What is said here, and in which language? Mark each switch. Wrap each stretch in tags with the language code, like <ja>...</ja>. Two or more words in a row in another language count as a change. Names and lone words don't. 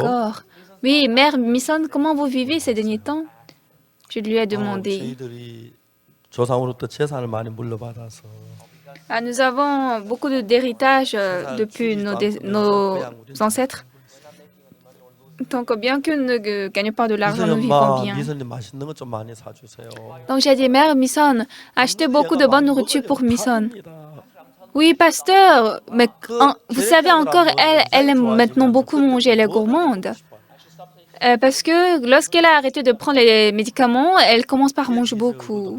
<fr>D'accord. Oui, mère Mison, comment vous vivez ces derniers temps? Je lui ai demandé.</fr> <ko>저희들이 조상으로부터 재산을 많이 물려받아서</ko> <fr>Nous avons beaucoup d'héritage depuis nos ancêtres. Donc, bien que nous ne gagnions pas de l'argent, nous vivons bien.</fr> <ko>미선이 맛있는 거 좀 많이 사주세요.</ko> <fr>Donc, j'ai dit, mère Mison, achetez beaucoup de bonne nourriture pour Mison. Oui, pasteur, mais vous savez encore, elle aime maintenant beaucoup manger, elle est gourmande. Parce que lorsqu'elle a arrêté de prendre les médicaments, elle commence par manger beaucoup.</fr>